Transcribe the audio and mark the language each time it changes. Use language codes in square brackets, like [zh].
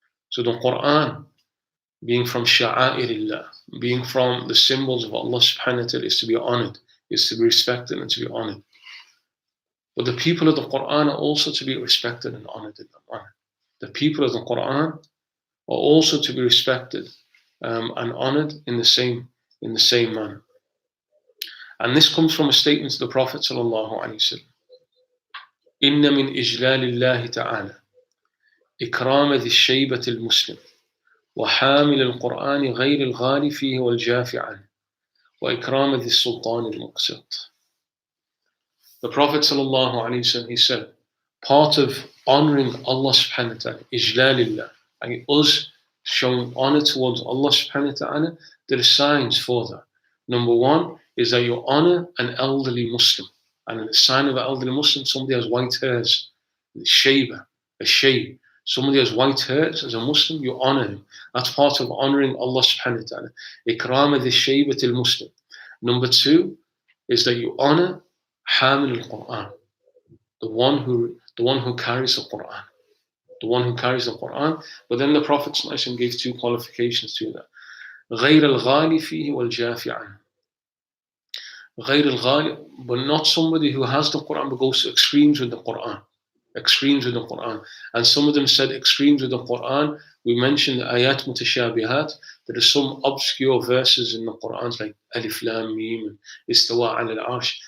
[en] So the Quran, being from sha'airillah, being from the symbols of Allah subhanahu wa ta'ala, is to be honored, is to be respected and to be honored. But the people of the Quran are also to be respected and honored in that manner. The people of the Quran are also to be respected and honored in the same manner. And this comes from a statement to the Prophet sallallahu alaihi wasallam. [ar] Inna min ijlalillahi ta'ala إكرام ذي الشيبة المسلم وحامل القرآن غير الغالي فيه والجافي عنه وإكرام ذي السلطان المقسط. [en] The Prophet sallallahu alaihi wasallam, he said, part of honoring Allah subhanahu wa ta'ala, ijlalillah, and us showing honor towards Allah subhanahu wa ta'ala, there are signs for that. Number one is that you honor an elderly Muslim. And the sign of an elderly Muslim, somebody has white hairs, shayba, a shayb. Somebody has white hairs as a Muslim, you honor him. That's part of honoring Allah subhanahu wa ta'ala. [ar] Ikrama the shaybatil Muslim. [en] Number two is that you honor Hamil al-Quran, the one who carries the Quran. The one who carries the Quran. But then the Prophet gave two qualifications to that. [ar] غير الغالي فيه والجافي عنه. غير الغالي, [en] but not somebody who has the Quran but goes to extremes with the Quran. Extremes with the Quran. And some of them said extremes with the Quran. We mentioned ayat mutashabihat. There are some obscure verses in the Quran like Alif Lam Mim and Istawa al Arsh.